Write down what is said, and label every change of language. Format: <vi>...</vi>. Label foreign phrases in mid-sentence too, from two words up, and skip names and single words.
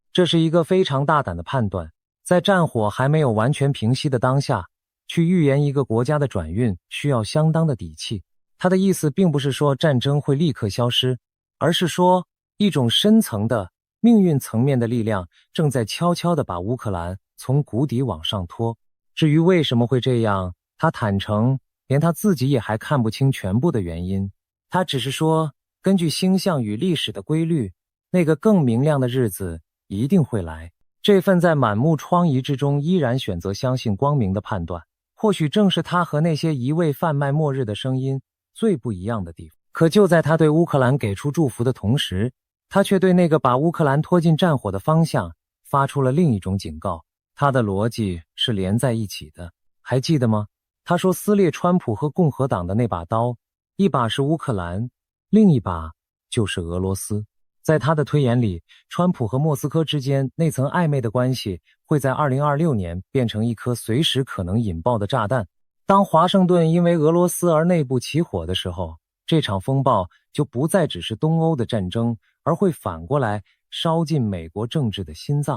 <zh>這是一個非常大膽的判斷，在戰火還沒有完全平息的當下，去預言一個國家的轉運需要相當的底氣。他的意思並不是說戰爭會立刻消失，而是說一種深層的命運層面的力量正在悄悄地把烏克蘭從谷底往上拖。至於為什麼會這樣，他坦誠連他自己也還看不清全部的原因。他只是說，根據星象與歷史的規律，那個更明亮的日子一定會來。這份在滿目瘡痍之中依然選擇相信光明的判斷，或許正是他和那些一味販賣末日的聲音最不一樣的地方。可就在他对烏克蘭給出祝福的同時，他卻對那個把烏克蘭拖進戰火的方向發出了另一種警告。他的邏輯是連在一起的，還記得嗎？他說撕裂川普和共和黨的那把刀，一把是烏克蘭，另一把就是俄羅斯。在他的推演裡，川普和莫斯科之間那層曖昧的關係會在2026年變成一顆隨時可能引爆的炸彈。當華盛頓因為俄羅斯而內部起火的時候，這場風暴就不再只是東歐的戰爭，而會反過來燒進美國政治的心臟。</zh>